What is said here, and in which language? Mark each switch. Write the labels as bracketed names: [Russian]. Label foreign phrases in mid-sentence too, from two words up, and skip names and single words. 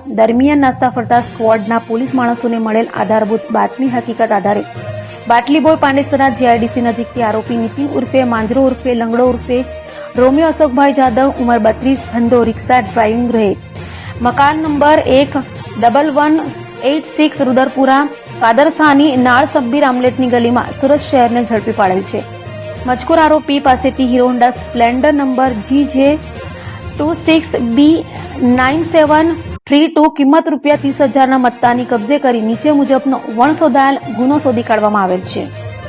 [Gujarati] દરમિયાન નાસ્તા ફરતા સ્ક્વોડના પોલીસ માણસોને મળેલ આધારભૂત બાતમી હકીકત આધારે બાટલીબોય પાંડેસરા જીઆઈડીસી નજીકથી આરોપી નીતિન ઉર્ફે માંજરો ઉર્ફે લંગડો ઉર્ફે રોમિયો અશોકભાઈ જાદવ ઉંમર 32 ધંધો રિક્ષા ડ્રાઇવિંગ રહે મકાન નંબર 11186 રુદરપુરા કાદરસાની નાડ સબ્બીર આમલેટની ગલીમાં સુરત શહેરને ઝડપી પાડેલ છે. મજકૂર આરોપી પાસેથી હીરો હોન્ડા સ્પ્લેન્ડર નંબર GJ26B9732 કિંમત ₹30,000 ના મત્તાની કબજે કરી નીચે મુજબનો વણશોધાયેલ ગુનો શોધી કાઢવામાં આવેલ છે.